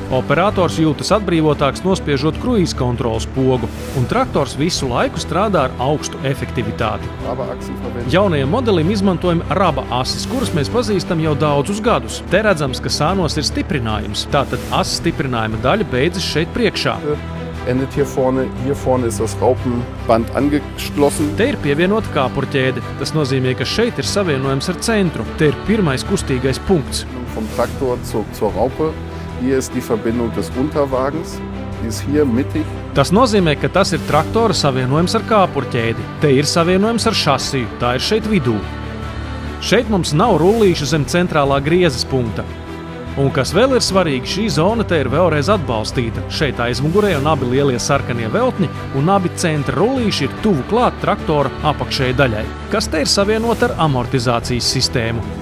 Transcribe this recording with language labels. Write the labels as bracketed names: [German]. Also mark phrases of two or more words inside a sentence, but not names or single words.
[Latvian] Operators jūtas atbrīvotāks nospiežot kruīza kontroles pogu, un traktors visu laiku strādā ar augstu efektivitāti. Jaunajam modelim izmantojam raba asis, kuras mēs pazīstam jau daudzus gadus. Te redzams, ka sānos ir stiprinājums. Tātad asis stiprinājuma daļa beidzas šeit priekšā. [German] Endet hier vorne ist das Raupenband angeschlossen. [Latvian] Te ir pievienota kāpurķēde. Tas nozīmē, ka šeit ir savienojums ar centru. Te ir pirmais kustīgais punkts. [German] Vom Traktor zur Raupe. Hier ist die Verbindung des Unterwagens. Die ist hier mittig. [Latvian] Tas nozīmē, ka tas ir traktora savienojums ar kāpurķēdi. Te ir savienojums ar šasiju, tā ir šeit vidū. Šeit mums nav rullīšu zem centrālā griezes punkta. Un kas vēl ir svarīgi, šī zona te ir vēlreiz atbalstīta. Šeit aizmugurē un abi lielie sarkanie veltņi un abi centra rullīši ir tuvu klāt traktora apakšējai daļai, kas te ir savienota ar amortizācijas sistēmu.